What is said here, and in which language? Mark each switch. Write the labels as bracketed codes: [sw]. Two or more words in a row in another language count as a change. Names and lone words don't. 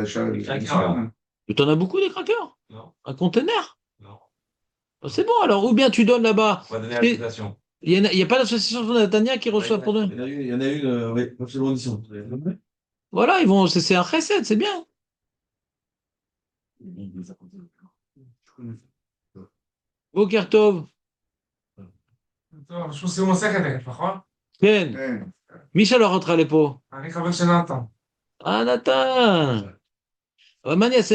[fr] Les craqueurs. Mais t'en as beaucoup des crackers? Non, Un conteneur? non. Oh, c'est bon alors. Ou bien tu donnes là-bas. On va donner à l'association. Il y a pas d'association de Natania qui reçoit pour donner. Il y en a une, oui, absolument 10. Voilà, c'est un recette, c'est bien. [he] בוקר טוב. טוב, שום סיום מסכת, נכון? כן. כן. מי שלח אותך לפה? אני חבר של נתן. נתן. אבל מה אני אעשה?